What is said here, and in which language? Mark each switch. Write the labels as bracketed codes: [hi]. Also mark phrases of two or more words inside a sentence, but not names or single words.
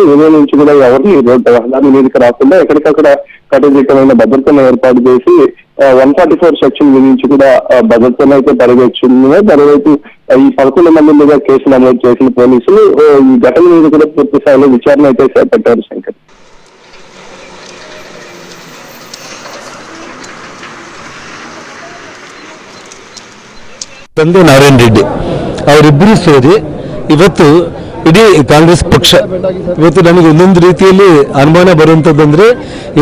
[te] ఉదయం నుంచి కూడా ఎవరిని రోడ్డు రహదారి మీదకి రాకుండా ఎక్కడికక్కడ కట్టుదిట్టమైన భద్రతను ఏర్పాటు చేసి 144 సెక్షన్ విధించి కూడా భద్రతను అయితే పర్యవేక్షిస్తున్నారు. మరోవైపు ఈ 11 మంది మీద కేసు నమోదు చేసిన పోలీసులు ఈ ఘటన మీద కూడా పూర్తి స్థాయిలో విచారణ అయితే చేపట్టారు. శంకర్, [kn] ತಂದೆ ನಾರಾಯಣ ರೆಡ್ಡಿ ಅವರಿಬ್ಬರು ಸೇರಿ ಇವತ್ತು ಇಡೀ ಕಾಂಗ್ರೆಸ್ ಪಕ್ಷ ಇವತ್ತು ನನಗೆ ಒಂದೊಂದು ರೀತಿಯಲ್ಲಿ ಅನುಮಾನ ಬರುವಂಥದ್ದಂದ್ರೆ ಈ